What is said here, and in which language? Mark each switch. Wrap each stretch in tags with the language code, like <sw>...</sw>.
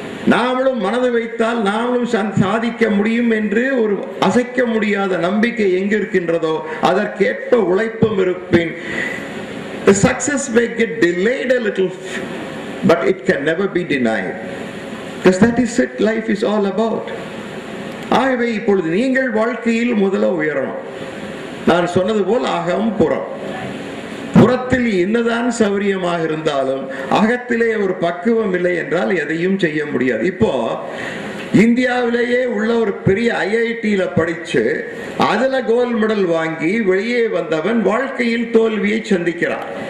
<ta>நாமளும் மனது வைத்தால் நாமளும் சாதிக்க முடியும் என்று ஒரு அசைக்க முடியாத நம்பிக்கை எங்கு இருக்கின்றதோ அதற்கேற்ப உழைப்பும் இருப்பேன்.</ta> <en>The success may get delayed a little, but it can never be denied. Because that is it life is all about.</en> <ta>ஆகவே இப்பொழுது நீங்கள் வாழ்க்கையில் முதல்ல உயரணும். நான் சொன்னது போல் அகம், புறம். புறத்தில் என்னதான் சௌரியமாக இருந்தாலும் அகத்திலே ஒரு பக்குவம் இல்லை என்றால் எதையும் செய்ய முடியாது. இப்போ இந்தியாவிலேயே உள்ள ஒரு பெரிய IIT-ல படிச்சு அதுல கோல்ட் மெடல் வாங்கி வெளியே வந்தவன் வாழ்க்கையில் தோல்வியை சந்திக்கிறான்.</ta>